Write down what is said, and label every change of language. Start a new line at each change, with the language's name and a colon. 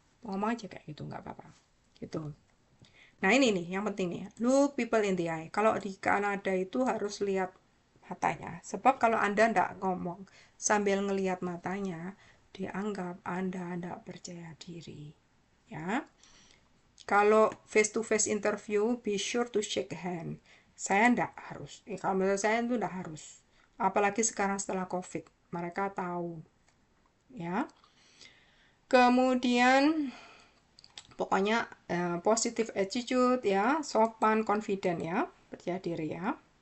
Indonesian: Ngomong aja kayak gitu nggak apa-apa. Gitu. Nah ini nih yang penting nih.
English: Look people in the eye.
Indonesian: Kalau di Kanada itu harus lihat matanya. Sebab kalau Anda tidak ngomong sambil ngelihat matanya, dianggap Anda tidak percaya diri. Ya. Kalau
English: face to face interview, be sure to shake hand.
Indonesian: Saya tidak harus. Kalau menurut saya itu tidak harus. Apalagi sekarang setelah COVID, mereka tahu ya. Kemudian pokoknya
English: positive attitude
Indonesian: ya, sopan, confident ya, percaya diri ya.